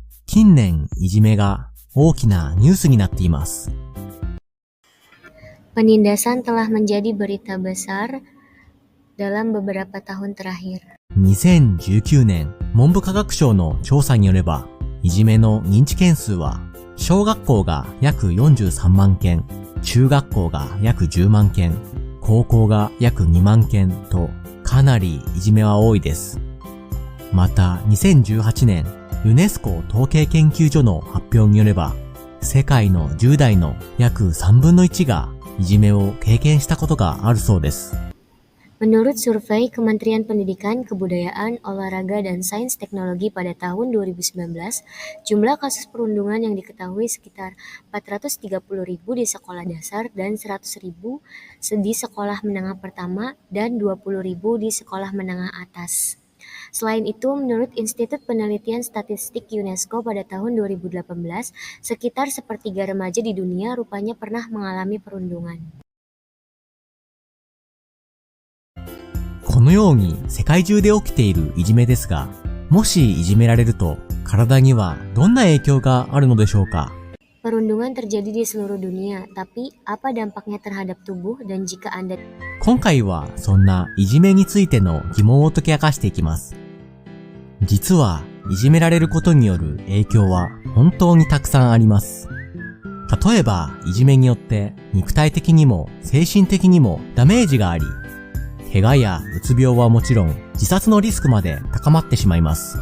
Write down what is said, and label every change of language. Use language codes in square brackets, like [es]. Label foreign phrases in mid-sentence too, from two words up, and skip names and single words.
[ja] 近年、いじめが大きなニュースになっています。 [id] Penindasan telah menjadi berita besar dalam beberapa tahun terakhir. [ja] 2019 年、文部科学省の調査によれば、いじめの認知件数は、小学校が約43万件、中学校が約10万件、高校が約2万件と、かなりいじめは多いです。また、2018年、ユネスコ統計研究所の発表によれば、世界の10代の約3分の1がいじめを経験したことがあるそうです。 [id] Menurut survei Kementerian Pendidikan, Kebudayaan, Olahraga, dan Sains Teknologi pada tahun 2019, jumlah kasus perundungan yang diketahui sekitar 430.000 di sekolah dasar dan 100.000 di sekolah menengah pertama dan 20.000 di sekolah menengah atas. Selain itu, menurut Institut Penelitian Statistik UNESCO pada tahun 2018, sekitar sepertiga remaja di dunia rupanya pernah mengalami perundungan. [ja] このように世界中で起きているいじめですが、もしいじめられると体にはどんな影響があるのでしょうか。 [id] Perundungan terjadi di seluruh dunia, tapi apa dampaknya terhadap tubuh dan jika Anda... [ja] 今回はそんないじめについての疑問を解き明かしていきます。実はいじめられることによる影響は本当にたくさんあります。例えばいじめによって肉体的にも精神的にもダメージがあり、怪我やうつ病はもちろん自殺のリスクまで高まってしまいます。